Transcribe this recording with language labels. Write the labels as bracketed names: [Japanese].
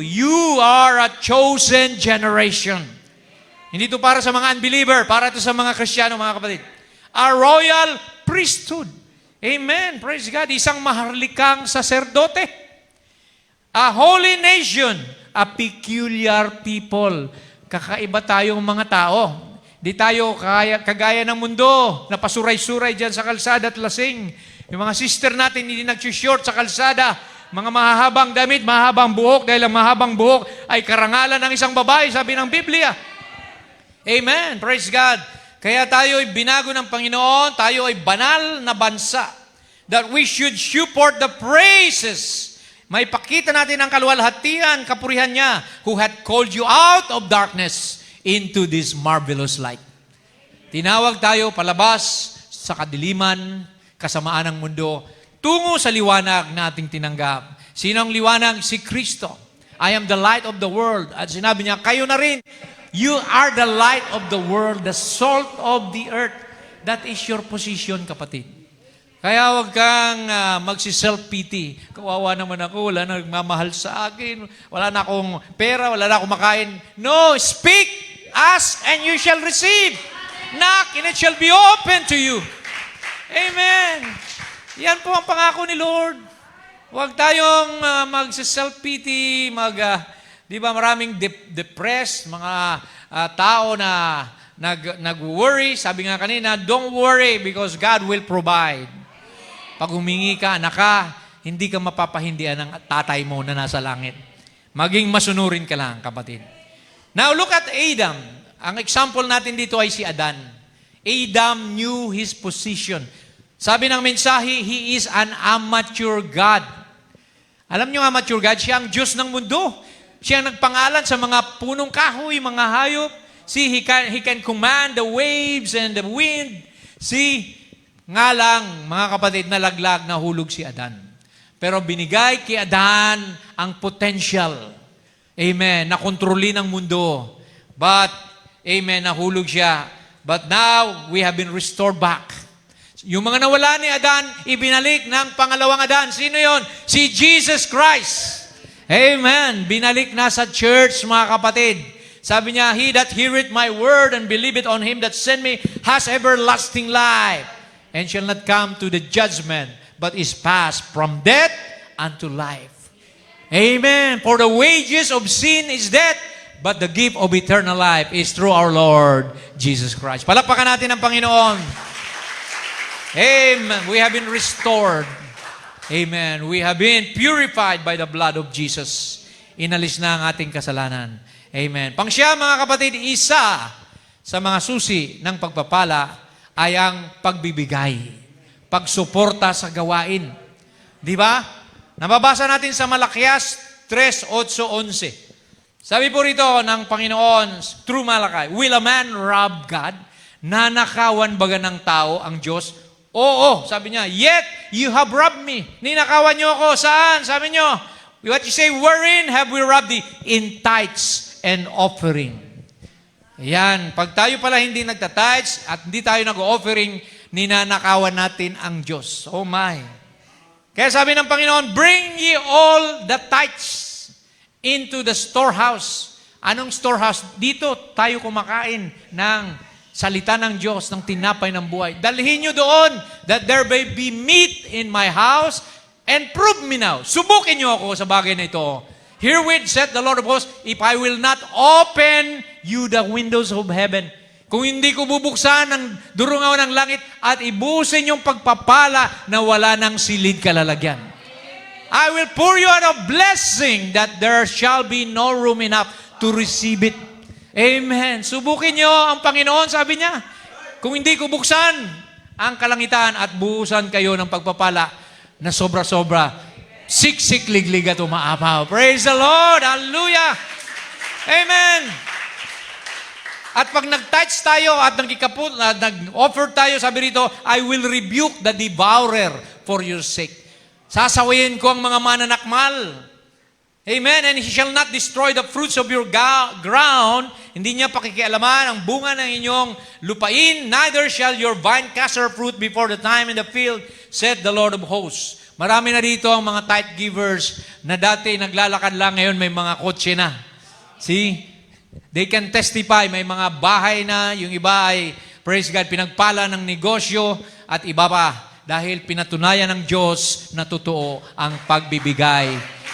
[English] You are a chosen generation. [Filipino] Hindi ito para sa mga unbeliever, para ito sa mga Kristiyano, mga kapatid. [English] A royal priesthood. Amen. Praise God. [Filipino] Isang maharlikang saserdote. [English] A holy nation. A peculiar people. [Filipino] Kakaiba tayong mga tao. Di tayo kagaya ng mundo na pasuray-suray dyan sa kalsada at lasing. Yung mga sister natin hindi nag-short sa kalsada. Mga mahabang damit, mahabang buhok. Dahil ang mahabang buhok ay karangalan ng isang babae, sabi ng Biblia. Amen. Praise God. Kaya tayo ay binago ng Panginoon, tayo ay banal na bansa. [English] That we should support the praises. [Filipino] May pakita natin ang kaluwalhatian, kapurihan niya, [English] who had called you out of darkness into this marvelous light. [Filipino] Tinawag tayo palabas sa kadiliman, kasamaan ng mundo, tungo sa liwanag na ating tinanggap. Sino ang liwanag? Si Kristo. [English] I am the light of the world. [Filipino] At sinabi niya, kayo na rin. [English] You are the light of the world, the salt of the earth. That is your position, [Filipino] kapatid. Kaya huwag kang magsi-self-pity. Kawawa naman ako, wala na nagmamahal sa akin, wala na akong pera, wala na akong makain. [English] No, speak, ask, and you shall receive. Knock, and it shall be open to you. Amen. [Filipino] Yan po ang pangako ni Lord. Huwag tayong magsi-self-pity, di ba maraming depressed, mga tao na nag-worry. Sabi nga kanina, [English] don't worry because God will provide. [Filipino] Pag humingi ka, anak ka, hindi ka mapapahindihan ng tatay mo na nasa langit. Maging masunurin ka lang, kapatid. [English] Now, look at Adam. [Filipino] Ang example natin dito ay si Adan. [English] Adam knew his position. [Filipino] Sabi ng mensahe, [English] he is an amateur God. [Filipino] Alam niyo, amateur God, siya ang Diyos ng mundo. Siya ang nagpangalan sa mga punong kahoy, mga hayop. [English] See, he can command the waves and the wind. [Filipino] See, nga lang, mga kapatid, nalaglag, nahulog si Adan. Pero binigay kay Adan ang potential. Amen. Nakontrolin ang mundo. [English] But, amen, [Filipino] nahulog siya. [English] But now, we have been restored back. [Filipino] Yung mga nawala ni Adan, ibinalik ng pangalawang Adan. Sino yon? Si Jesus Christ. Amen. Binalik na sa church, mga kapatid. Sabi niya, [English] he that heareth my word and believeth on him that sent me has everlasting life and shall not come to the judgment, but is passed from death unto life. Amen. For the wages of sin is death, but the gift of eternal life is through our Lord Jesus Christ. [Filipino] Palakpakan natin ang Panginoon. [English] Amen. We have been restored. Amen. We have been purified by the blood of Jesus. [Filipino] Inalis na ang ating kasalanan. Amen. Pangsiya, mga kapatid, isa sa mga susi ng pagpapala ay ang pagbibigay. Pagsuporta sa gawain. Di ba? Nababasa natin sa Malakias 3:8-11. Sabi po rito ng Panginoon, [English] through Malachi, will a man rob God? [Filipino] Nanakawan baga ng tao ang Diyos? Oo, sabi niya, [English] yet you have robbed me. [Filipino] Ninakawan niyo ako. Saan? Sabi niyo, [English] what you say, wherein have we robbed thee? In tithes and offering. [Filipino] Ayan, pag tayo pala hindi nagtatides at hindi tayo nag-offering, ninanakawan natin ang Diyos. [English] Oh my. [Filipino] Kaya sabi ng Panginoon, [English] bring ye all the tithes into the storehouse. [Filipino] Anong storehouse? Dito tayo kumakain ng salita ng Diyos, ng tinapay ng buhay. Dalhin nyo doon [English] that there may be meat in my house and prove me now. [Filipino] Subukin nyo ako sa bagay na ito. [English] Herewith said the Lord of hosts, if I will not open you the windows of heaven, [Filipino] kung hindi ko bubuksan ang durungaw ng langit at ibusin yung pagpapala na wala ng silid kalalagyan. [English] I will pour you out a blessing that there shall be no room enough to receive it. Amen. [Filipino] Subukin nyo ang Panginoon, sabi niya. Kung hindi ko buksan ang kalangitan at buhusan kayo ng pagpapala na sobra-sobra, siksik, liglig at umaapaw. [English] Praise the Lord. Hallelujah. Amen. [Filipino] At pag nag-touch tayo at nag-offer tayo, sabi rito, [English] I will rebuke the devourer for your sake. [Filipino] Sasawayin ko ang mga mananakmal. Amen. [English] And he shall not destroy the fruits of your ground. [Filipino] Hindi niya pakikialaman ang bunga ng inyong lupain. [English] Neither shall your vine cast her fruit before the time in the field, said the Lord of hosts. [Filipino] Marami na dito ang mga tithe givers na dati naglalakad lang, ngayon may mga kotse na. [English] See? They can testify. [Filipino] May mga bahay na, yung iba ay, praise God, pinagpala ng negosyo at iba pa. Dahil pinatunayan ng Diyos na totoo ang pagbibigay.